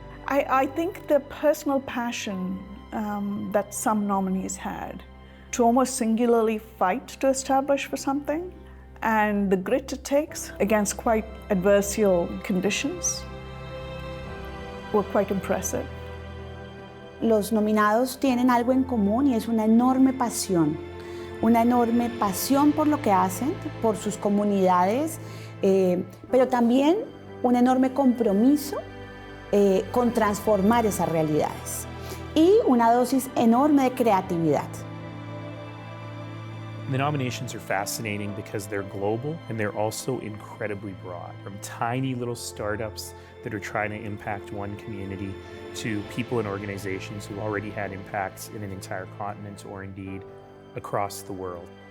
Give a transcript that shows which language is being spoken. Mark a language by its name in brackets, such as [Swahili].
[English] I think the personal passion that some nominees had to almost singularly fight to establish for something, and the grit it takes against quite adversarial conditions were quite impressive. [Spanish] Los nominados tienen algo en común y es una enorme pasión por lo que hacen, por sus comunidades, pero también un enorme compromiso con transformar esas realidades y una dosis enorme de creatividad. [English] The nominations are fascinating because they're global and they're also incredibly broad. From tiny little startups that are trying to impact one community to people and organizations who already had impacts in an entire continent or indeed across the world.